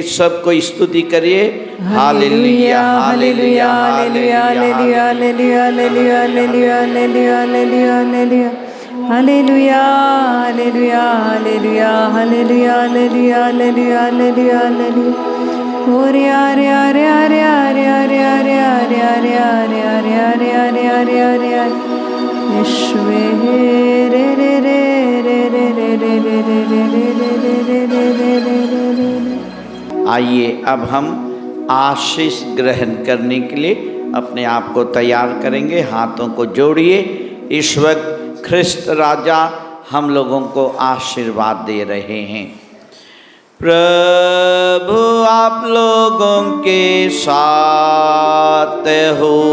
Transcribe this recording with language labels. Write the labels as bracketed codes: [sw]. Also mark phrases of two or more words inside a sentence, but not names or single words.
[hi] सबको स्तुति करिए। हालेलुया हालेलुया हालेलुया हालेलुया हालेलुया हालेलुया हालेलुया हालेलुया हालेलुया हालेलुया हालेलुया हालेलुया हालेलुया हालेलुया हालेलुया हालेलुया हालेलुया ओरे आरे आरे आरे आरे आरे आरे आरे आरे आरे आरे आरे आरे आरे आरे आरे यीशुवे रे रे रे रे रे रे रे रे रे रे रे रे रे। आइए अब हम आशीष ग्रहण करने के लिए अपने आप को तैयार करेंगे। हाथों को जोड़िए। इस वक्त ख्रिस्त राजा हम लोगों को आशीर्वाद दे रहे हैं। प्रभु आप लोगों के साथ हो